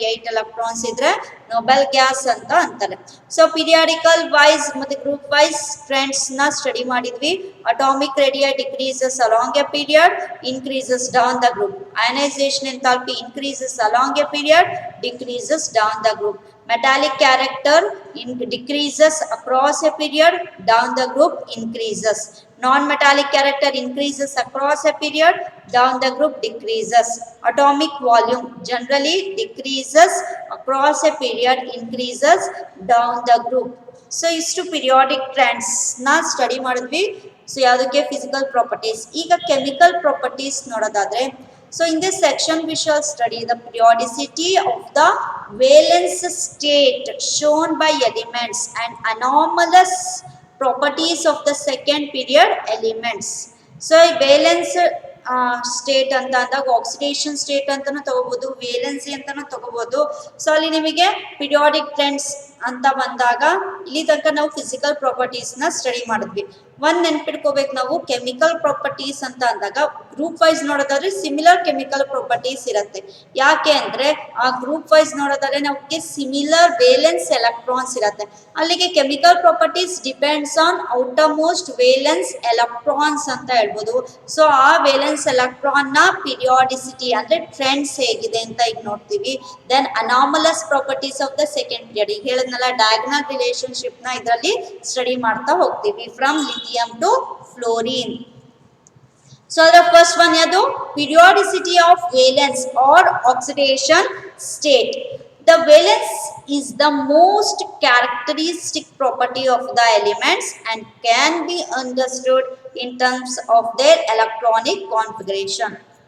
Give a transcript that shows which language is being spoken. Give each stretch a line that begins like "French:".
Kannada: 8 electrons ಇದ್ರೆ Nobel gas ಅಂತ ಅಂತಾರೆ. ಸೊ ಪೀರಿಯಾಡಿಕಲ್ ವೈಸ್ ಮತ್ತೆ ಗ್ರೂಪ್ ವೈಸ್ ಟ್ರೆಂಡ್ಸ್ ನ ಸ್ಟಡಿ ಮಾಡಿದ್ವಿ.
English: Atomic radius decreases along a period, increases down the group. Ionisation enthalpy increases along a period, decreases down the group. Metallic character decreases across a period, down the group increases. Non-metallic character increases across a period, down the group decreases. Atomic volume generally decreases across a period, increases down the group.
Kannada: So ಇಷ್ಟು periodic trends ನ study ಮಾಡಿದ್ವಿ. So ಯಾವುದಕ್ಕೆ? Physical properties. ಈಗ chemical properties ನೋಡೋದಾದ್ರೆ,
English: so in this section we shall study the periodicity of the valence state shown by elements and anomalous properties of the second period elements.
Kannada: So valence state ಅಂತ ಅಂದಾಗ oxidation state ಅಂತಾನು ತಗೋಬಹುದು, valency ಅಂತಾನು ತಗೋಬಹುದು. So ಅಲ್ಲಿ ನಿಮಗೆ periodic trends ಅಂತ ಬಂದಾಗ ಇಲ್ಲಿ ತನಕ ನಾವು ಫಿಸಿಕಲ್ ಪ್ರಾಪರ್ಟೀಸ್ ನ ಸ್ಟಡಿ ಮಾಡಿದ್ವಿ. ಒಂದ್ ನೆನ್ಪಿಟ್ಕೋಬೇಕು ನಾವು, ಕೆಮಿಕಲ್ ಪ್ರಾಪರ್ಟೀಸ್ ಅಂತ ಅಂದಾಗ ಗ್ರೂಪ್ ವೈಸ್ ನೋಡೋದಾದ್ರೆ ಸಿಮಿಲರ್ ಕೆಮಿಕಲ್ ಪ್ರಾಪರ್ಟೀಸ್ ಇರುತ್ತೆ. ಯಾಕೆ ಅಂದ್ರೆ ಆ ಗ್ರೂಪ್ ವೈಸ್ ನೋಡೋದಾದ್ರೆ ನಮಗೆ ಸಿಮಿಲರ್ ವೇಲೆನ್ಸ್ ಎಲೆಕ್ಟ್ರಾನ್ಸ್ ಇರುತ್ತೆ.
English: ಅಲ್ಲಿಗೆ chemical properties depends on outermost valence electrons
Kannada: ಅಂತ ಹೇಳ್ಬೋದು. ಸೊ ಆ ವೇಲೆನ್ಸ್ ಎಲೆಕ್ಟ್ರಾನ್ ನ ಪಿರಿಯಾಡಿಸಿಟಿ ಅಂದ್ರೆ ಟ್ರೆಂಡ್ಸ್ ಹೇಗಿದೆ ಅಂತ ಈಗ ನೋಡ್ತೀವಿ.
English: then anomalous properties of the second period,
Kannada: ಈಗ ಹೇಳಿದ್ನಲ್ಲ ಡಯಾಗ್ನಲ್ ರಿಲೇಶನ್ಶಿಪ್ ನ ಇದರಲ್ಲಿ ಸ್ಟಡಿ ಮಾಡ್ತಾ ಹೋಗ್ತೀವಿ
English: From lithium to fluorine. So the first one is the periodicity of valence or oxidation state. The valence is the most characteristic property of the elements and can be understood in terms of their electronic configuration.